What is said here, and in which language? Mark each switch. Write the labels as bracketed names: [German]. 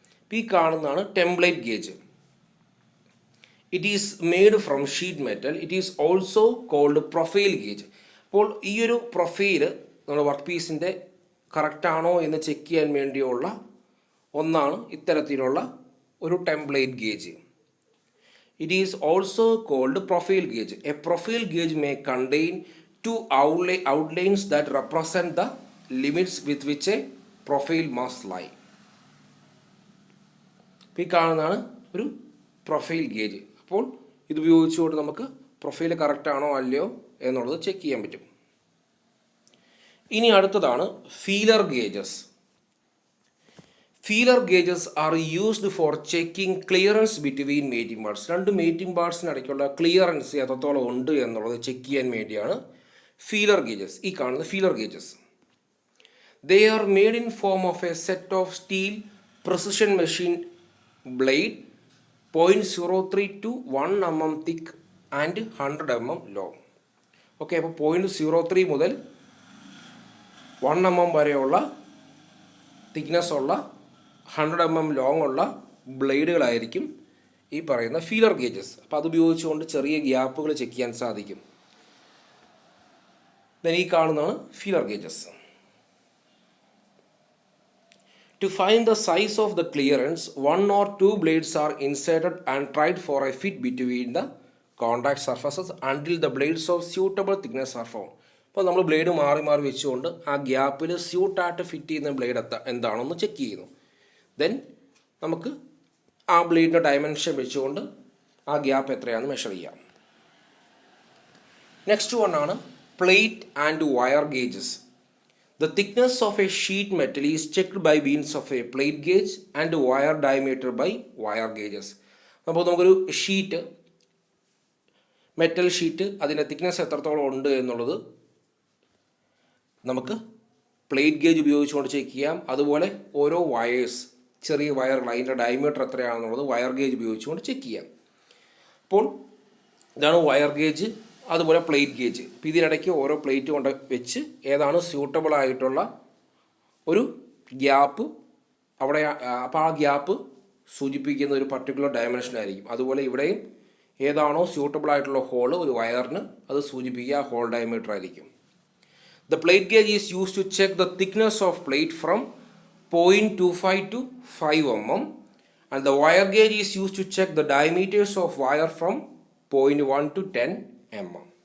[Malayalam] ഈ കാണുന്നതാണ് template gauge. [English] It is made from sheet metal. It is also called profile gauge. [Malayalam] അപ്പോൾ ഈ ഒരു പ്രൊഫൈല് നമ്മുടെ വർക്ക് പീസിൻ്റെ കറക്റ്റാണോ എന്ന് ചെക്ക് ചെയ്യാൻ വേണ്ടിയുള്ള ഒന്നാണ് ഇത്തരത്തിലുള്ള ഒരു template gauge. [English] It is also called profile gauge. A profile gauge may contain 2 outlines that represent the limits with which a profile must lie. [Malayalam] ഈ കാണുന്നതാണ് ഒരു പ്രൊഫൈൽ ഗേജ്. അപ്പോൾ ഇത് ഉപയോഗിച്ചുകൊണ്ട് നമുക്ക് പ്രൊഫൈൽ കറക്റ്റ് ആണോ അല്ലയോ എന്നുള്ളത് ചെക്ക് ചെയ്യാൻ പറ്റും. ഇനി അടുത്തതാണ് [English] Feeler gauges. Feeler gauges are used for checking clearance between mating parts. [Malayalam] രണ്ട് മേറ്റിംഗ് പാർട്സിനിടയ്ക്കുള്ള ക്ലിയറൻസ് എത്രത്തോളം ഉണ്ട് എന്നുള്ളത് ചെക്ക് ചെയ്യാൻ വേണ്ടിയാണ് ഫീലർ ഗേജസ്. ഈ കാണുന്ന feeler gauges. [English] They are made in form of a set of steel precision machine blade 0.03 to 1 mm thick and 100 mm long. [Malayalam] Okay, അപ്പോൾ 0.03 മുതൽ 1 mm വരെയുള്ള തിക്നെസ് ഉള്ള 100 mm ലോങ് ഉള്ള ബ്ലേഡുകളായിരിക്കും ഈ പറയുന്ന ഫീലർ ഗേജസ്. അപ്പോൾ അത് ഉപയോഗിച്ചുകൊണ്ട് ചെറിയ ഗ്യാപ്പുകൾ ചെക്ക് ചെയ്യാൻ സാധിക്കും. ഈ കാണുന്നതാണ് feeler gauges. To find the size of the clearance, 1 or 2 blades are inserted and tried for a fit between the contact surfaces until the blades of suitable thickness are found. അപ്പോൾ നമ്മൾ blade മാറി മാറി വെച്ചുകൊണ്ട് ആ ഗ്യാപ്പിൽ സ്യൂട്ടായിട്ട് fit ചെയ്യുന്ന blade എന്താണെന്ന് check ചെയ്യുന്നു. ദെൻ നമുക്ക് ആ ബ്ലേഡിൻ്റെ ഡയമെൻഷൻ വെച്ചുകൊണ്ട് ആ ഗ്യാപ്പ് എത്രയാണെന്ന് മെഷർ ചെയ്യാം. [English] Next one ആണ് plate and wire gauges. The thickness of a sheet metal is checked by means of a plate gauge and wire diameter by wire gauges. [Malayalam] അപ്പോൾ നമുക്കൊരു ഷീറ്റ്, മെറ്റൽ ഷീറ്റ്, അതിൻ്റെ thickness എത്രത്തോളം ഉണ്ട് എന്നുള്ളത് നമുക്ക് plate gauge ഉപയോഗിച്ചുകൊണ്ട് check ചെയ്യാം. അതുപോലെ ഓരോ വയേഴ്സ്, ചെറിയ വയറുകൾ, അതിൻ്റെ ഡയമീറ്റർ എത്രയാണെന്നുള്ളത് വയർ ഗേജ് ഉപയോഗിച്ചുകൊണ്ട് ചെക്ക് ചെയ്യാം. അപ്പോൾ ഇതാണ് വയർ ഗേജ്, അതുപോലെ പ്ലേറ്റ് ഗേജ്. ഇപ്പോൾ ഇതിനിടയ്ക്ക് ഓരോ പ്ലേറ്റ് കൊണ്ട് വെച്ച് ഏതാണ് സ്യൂട്ടബിൾ ആയിട്ടുള്ള ഒരു ഗ്യാപ്പ് അവിടെ, അപ്പോൾ ആ ഗ്യാപ്പ് സൂചിപ്പിക്കുന്ന ഒരു പർട്ടിക്കുലർ ഡയമെൻഷനായിരിക്കും. അതുപോലെ ഇവിടെയും ഏതാണോ സ്യൂട്ടബിൾ ആയിട്ടുള്ള ഹോള് ഒരു വയറിന്, അത് സൂചിപ്പിക്കുക ഹോൾ ഡയമീറ്റർ ആയിരിക്കും. [English] The plate gauge is use to check the thickness of plate from 0.25 to 5 mm and the wire gauge is used to check the diameters of wire from 0.1 to 10 mm.